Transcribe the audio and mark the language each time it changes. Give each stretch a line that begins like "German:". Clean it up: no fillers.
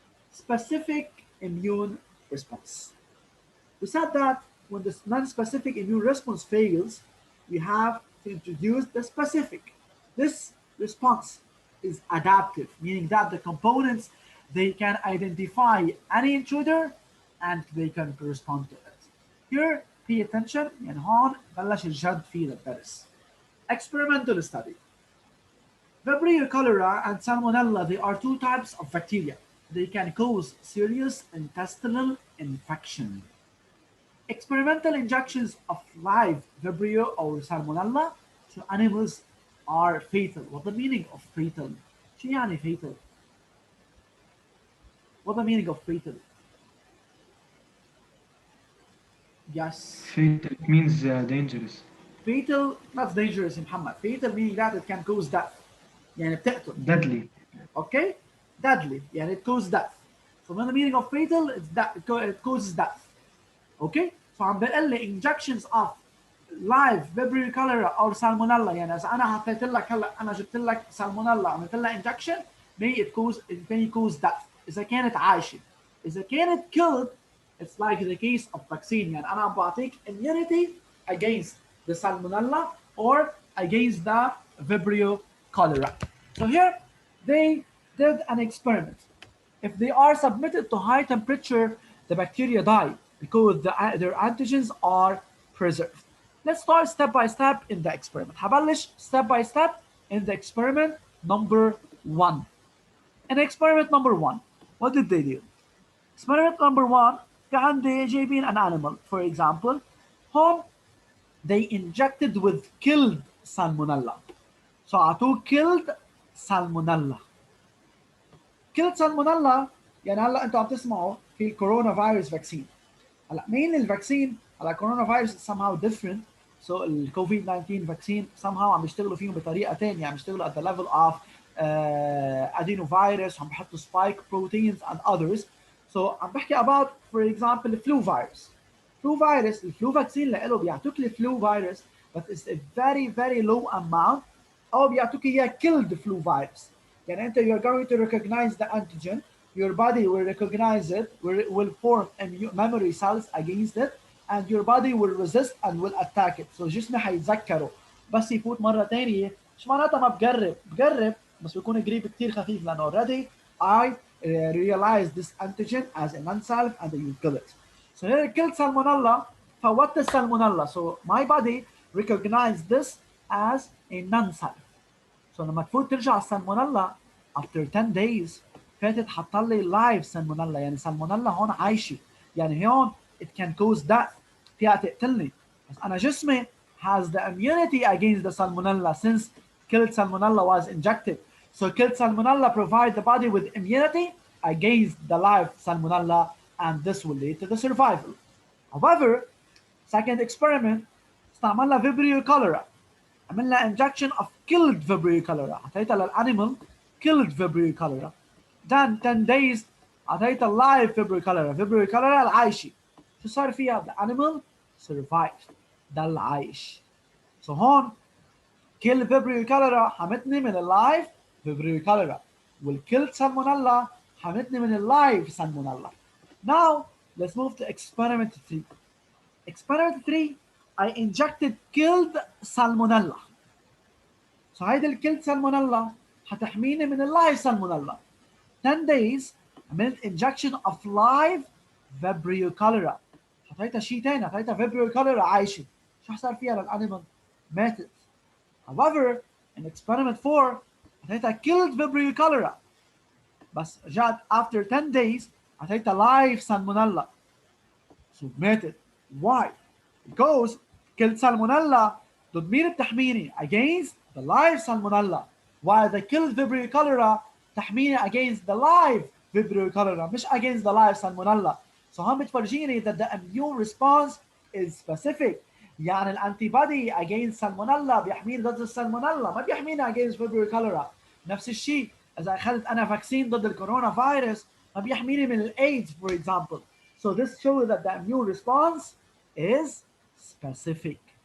English: Specific immune response. We said that when the non-specific immune response fails, we have to introduce the specific. This response is adaptive, meaning that the components, they can identify any intruder and they can respond to it. Here, pay attention,
Arabic: يعني هون بلش الجد في الدرس.
English: Experimental study. Vibrio cholera and Salmonella, they are 2 types of bacteria. They can cause serious intestinal infection. Experimental injections of live Vibrio or Salmonella to animals are fatal. What the meaning of fatal?
Arabic: شو يعني
English: fatal? What the meaning of fatal? Yes. Fatal, it means dangerous. Fatal, not dangerous Muhammad. Fatal meaning that it can cause death.
Arabic: يعني بتقتل.
English: Deadly. Okay? Deadly.
Arabic: يعني
English: it causes death. So when the meaning of fatal, it's that it causes death. Okay? So
Arabic: عم بقول لي
English: injections of live Vibrio cholera or Salmonella.
Arabic: يعني إذا أنا حطيت لك هلا أنا جبت لك
English: Salmonella
Arabic: عملت لها injection,
English: it may cause death.
Arabic: إذا كانت عايشة. إذا كانت
English: killed, it's like the case of vaccine.
Arabic: يعني أنا عم بعطيك
English: immunity against the Salmonella or against the Vibrio cholera. So here they did an experiment. If they are submitted to high temperature, the bacteria die because their antigens are preserved. Let's start step by step in the experiment.
Arabic: هبلش
English: step by step in the experiment number 1. In experiment number 1, what did they do? Experiment number 1,
Arabic: كان عندي جايبين
English: an animal, for example, whom they injected with killed Salmonella. So
Arabic: عطوه
English: killed Salmonella. Killed Salmonella
Arabic: يعني هلا انتم عم تسمعوا في الكورونا فيروس فاكسين. هلا
English: mainly
Arabic: الفاكسين على الكورونا فيروس
English: somehow different. So
Arabic: الكوفيد 19
English: vaccine somehow
Arabic: عم يشتغلوا فيهم بطريقه ثانيه،
English: عم يشتغلوا at the level of adenovirus،
Arabic: عم بحطوا
English: spike proteins and others. So
Arabic: عم بحكي
English: about for example flu virus. Flu virus,
Arabic: الفلو فاكسين له بيعطوك الفلو
English: virus but it's a very very low amount
Arabic: او بيعطوك اياه
English: killed flu virus.
Arabic: يعني انت
English: you're going to recognize the antigen, your body will recognize it, will form memory cells against it, and your body will resist and will attack it. So
Arabic: جسمي حيتذكره بس يفوت مره ثانيه مش معناتها ما بقرب بس بيكون قريب كثير خفيف لانه
English: already I realize this antigen as a non-self and you kill it. So here I killed salmonella.
Arabic: فوت السالمونيلا.
English: So my body recognize this as a non-self.
Arabic: So لما تفوت ترجع السالمونيلا
English: after 10 days
Arabic: فاتت حط لي لايف سالمونيلا، يعني سالمونيلا هون عايشه، يعني هون
English: it can cause death،
Arabic: فيها تقتلني، بس انا جسمي
English: has the immunity against the salmonella since killed salmonella was injected. So killed salmonella provide the body with immunity against the live salmonella and this will lead to the survival. However, second experiment
Arabic: استعملنا
English: Vibrio cholera،
Arabic: عملنا
English: injection of killed Vibrio cholera،
Arabic: اعطيتها للانيمال
English: killed Vibrio cholera. Then 10 days
Arabic: اعطيتها
English: live Vibrio cholera، Vibrio cholera
Arabic: العايشه. شو صار فيها؟
English: the animal survived،
Arabic: ده العايش.
English: So
Arabic: هون
English: kill Vibrio cholera
Arabic: حمتني من اللايف
English: Vibrio cholera،
Arabic: والكيل
English: salmonella
Arabic: حمتني من اللايف
English: salmonella. Now let's move to experiment 3. Experiment 3 I injected killed salmonella. So
Arabic: هيدي الكيلد salmonella حتحميني من اللايف salmonella.
English: 10 days عملت injection of live Vibrio cholera.
Arabic: حطيتها شيء ثاني، حطيتها Vibrio cholera عايشه. شو صار فيها للانيمال؟ ماتت.
English: However in experiment 4
Arabic: حطيتها
English: killed Vibrio cholera
Arabic: بس جات
English: after 10 days
Arabic: حطيتها
English: live salmonella. So
Arabic: ماتت.
English: Why? Because killed salmonella
Arabic: ضد مين بتحميني؟
English: against the live salmonella while the killed Vibrio cholera
Arabic: تحميني
English: against the live Vibrio cholera
Arabic: مش
English: against the live salmonella. So
Arabic: هم بتفرجيني
English: that the immune response is specific.
Arabic: يعني الانتي بودي against salmonella بيحميني ضد السالمونيلا ما بيحميني
English: against Vibrio cholera.
Arabic: نفس الشيء اذا اخذت انا فاكسين ضد الكورونا فيروس ما بيحميني من الايدز
English: for example. So this shows that the immune response is specific.